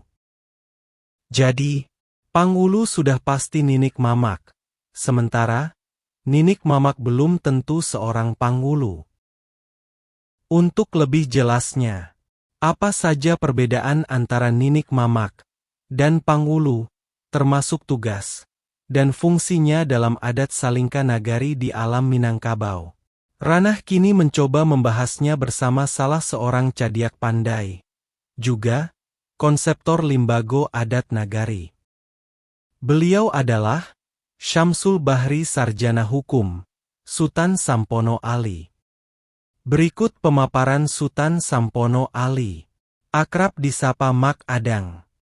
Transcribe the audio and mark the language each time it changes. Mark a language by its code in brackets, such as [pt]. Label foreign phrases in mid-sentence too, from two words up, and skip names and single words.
[id] Jadi, Pangulu sudah pasti Ninik Mamak, sementara Ninik Mamak belum tentu seorang Pangulu. Untuk lebih jelasnya, apa saja perbedaan antara Ninik Mamak dan Pangulu, termasuk tugas dan fungsinya dalam adat Salingka Nagari di alam Minangkabau? Ranah kini mencoba membahasnya bersama salah seorang [min] cadiak pandai, [id] juga konseptor limbago adat nagari. Beliau adalah Syamsul Bahri Sarjana Hukum, Sutan Sampono Ali. Berikut pemaparan Sutan Sampono Ali, akrab disapa Mak Adang.